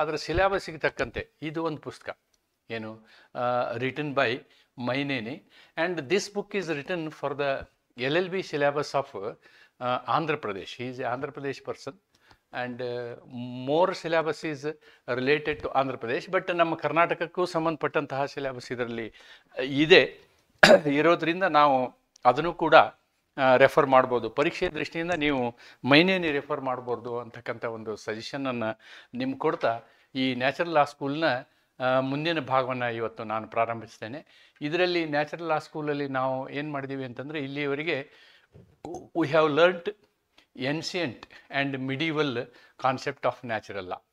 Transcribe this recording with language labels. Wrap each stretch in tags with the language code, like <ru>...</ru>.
<kn>ಅದರ ಸಿಲೆಬಸ್ಸಿಗೆ ತಕ್ಕಂತೆ ಇದು ಒಂದು ಪುಸ್ತಕ ಏನು,</kn> <en>Written by Maineni, and this book is written for the LLB syllabus of Andhra Pradesh. He is an Andhra Pradesh person and more syllabus is related to Andhra Pradesh, but</en> <kn>ನಮ್ಮ ಕರ್ನಾಟಕಕ್ಕೂ ಸಂಬಂಧಪಟ್ಟಂತಹ syllabus ಇದರಲ್ಲಿ ಇದೆ ಇರೋದ್ರಿಂದ ನಾವು ಅದನ್ನು ಕೂಡ ರೆಫರ್ ಮಾಡ್ಬೋದು. ಪರೀಕ್ಷೆ ದೃಷ್ಟಿಯಿಂದ ನೀವು ಮೈನೇನಿ ರೆಫರ್ ಮಾಡ್ಬೋದು ಅಂತಕ್ಕಂಥ ಒಂದು ಸಜೆಷನನ್ನು ನಿಮ್ಗೆ ಕೊಡ್ತಾ ಈ ನ್ಯಾಚುರಲ್ ಲಾ ಸ್ಕೂಲ್ನ ಮುಂದಿನ ಭಾಗವನ್ನು ಇವತ್ತು ನಾನು ಪ್ರಾರಂಭಿಸ್ತೇನೆ. ಇದರಲ್ಲಿ ನ್ಯಾಚುರಲ್ ಲಾ ಸ್ಕೂಲಲ್ಲಿ ನಾವು ಏನು ಮಾಡಿದ್ದೀವಿ ಅಂತಂದರೆ, ಇಲ್ಲಿಯವರೆಗೆ</kn> <en>We have learned ancient and medieval concept of natural law.</en>